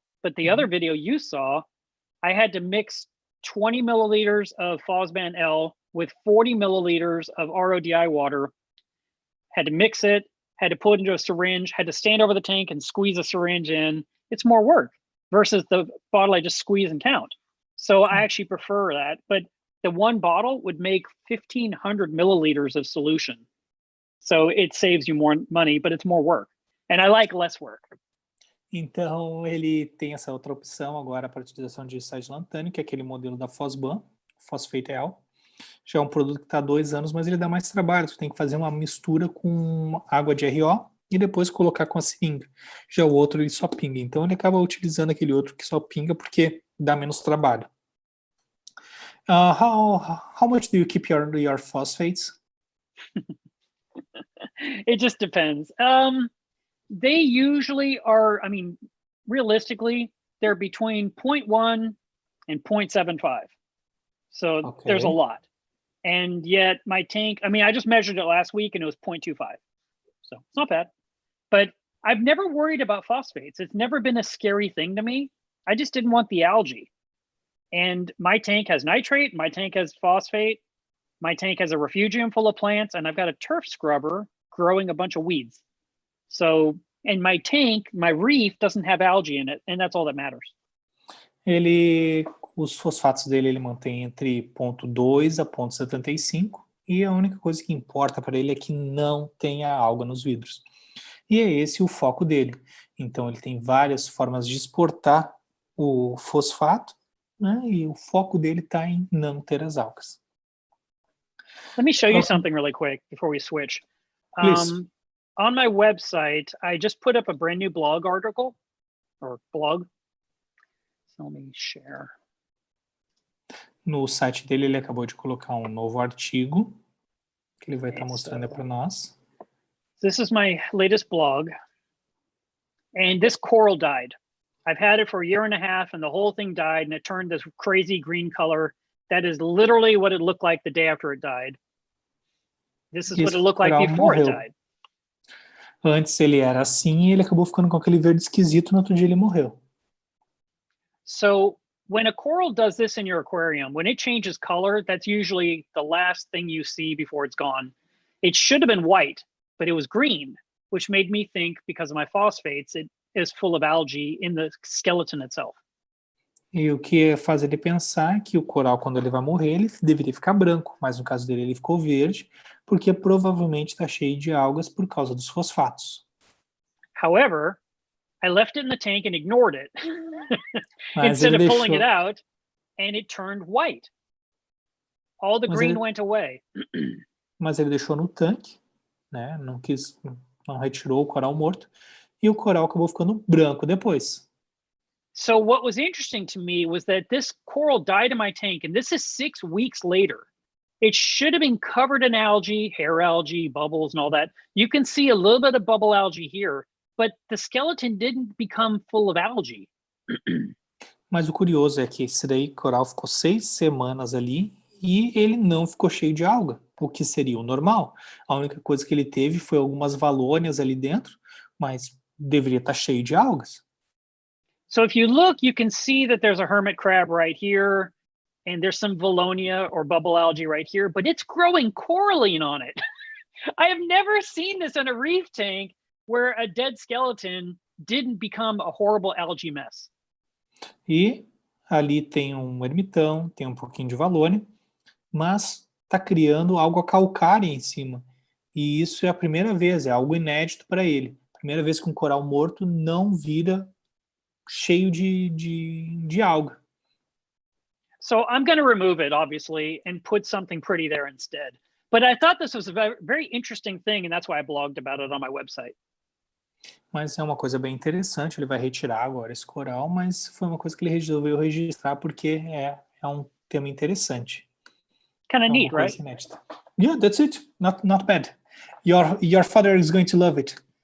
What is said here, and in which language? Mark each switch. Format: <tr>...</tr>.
<en>But the other video you saw, I had to mix 20 milliliters of Phosban L with 40 milliliters of RODI water, had to mix it, had to put it into a syringe, had to stand over the tank and squeeze a syringe in. It's more work versus the bottle I just squeeze and count. So I actually prefer that. But the one bottle would make 1,500 milliliters of solution. So it saves you more money, but it's more work. And I like less work.</en> <pt>Então ele tem essa outra opção agora para a utilização de sais de lantânio, que é aquele modelo da Phosban, Phosphate L. Já é um produto que está há 2 anos, mas ele dá mais trabalho. Você tem que fazer uma mistura com água de RO e depois colocar com a seringa. Já o outro ele só pinga. Então ele acaba utilizando aquele outro que só pinga porque dá menos trabalho.</pt> <en>How much do you keep your phosphates? It just depends. They usually are, I mean, realistically, they're between 0.1 and 0.75. So there's a lot. And yet my tank, I mean, I just measured it last week and it was 0.25. So it's not bad. But I've never worried about phosphates. It's never been a scary thing to me. I just didn't want the algae. And my tank has nitrate, my tank has phosphate, my tank has a refugium full of plants, and I've got a turf scrubber growing a bunch of weeds. So, and my tank, my reef doesn't have algae in it, and that's all that matters.</en> <pt>Os fosfatos dele ele mantém entre 0,2 a 0,75 e a única coisa que importa para ele é que não tenha alga nos vidros. E é esse o foco dele. Então ele tem várias formas de exportar o fosfato, né? E o foco dele está em não ter as algas.</pt> <en>Let me show you something really quick before we switch. Please. On my website, I just put up a brand new blog article or blog. So let me share.</en> <pt>No site dele, ele acabou de colocar um novo artigo que ele vai estar mostrando para nós.</pt> <en>This is my latest blog. And this coral died. I've had it for a year and a half and the whole thing died and it turned this crazy green color. That is literally what it looked like the day after it died. This is what it looked like before it died.</en> <pt>Antes ele era assim e ele acabou ficando com aquele verde esquisito, no outro dia ele morreu.</pt> <en>So when a coral does this in your aquarium, when it changes color, that's usually the last thing you see before it's gone. It should have been white, but it was green, which made me think because of my phosphates, it is full of algae in the skeleton itself.</en> <pt>E o que faz ele pensar que o coral, quando ele vai morrer, ele deveria ficar branco, mas no caso dele ele ficou verde, porque provavelmente está cheio de algas por causa dos fosfatos.</pt> <en>However, I left it in the tank and ignored it</en> <pt>Mas</pt> <en>instead</en> <pt>ele</pt> <en>of pulling</en> <pt>deixou...</pt> <en>it out, and it turned white. All the green went away.</en> <pt>Mas ele deixou no tanque, né? Não retirou o coral morto, e o coral acabou ficando branco depois.</pt> <en>So what was interesting to me was that this coral died in my tank, and this is 6 weeks later. It should have been covered in algae, hair algae, bubbles, and all that. You can see a little bit of bubble algae here, but the skeleton didn't become full of algae.</en> <pt>Mas o curioso é que esse daí coral ficou 6 semanas ali e ele não ficou cheio de alga, o que seria o normal. A única coisa que ele teve foi algumas valônias ali dentro, mas deveria estar cheio de algas.</pt> <en>So if you look, you can see that there's a hermit crab right here, and there's some valonia or bubble algae right here, but it's growing coralline on it. I have never seen this in a reef tank where a dead skeleton didn't become a horrible algae mess.</en> <pt>E ali tem um ermitão, tem um pouquinho de valônia, mas está criando algo calcária em cima. E isso é a primeira vez, é algo inédito para ele. Primeira vez que um coral morto não vira cheio de alga.</pt> <en>So I'm going to remove it, obviously, and put something pretty there instead. But I thought this was a very interesting thing, and that's why I blogged about it on my website.</en> <pt>Mas é uma coisa bem interessante, ele vai retirar agora esse coral, mas foi uma coisa que ele resolveu registrar porque é um tema interessante.</pt> <en>Kind of neat, right?</en> <pt>Inédita.</pt> <en>Yeah, that's it. Not bad. Your father is going to love it.</en>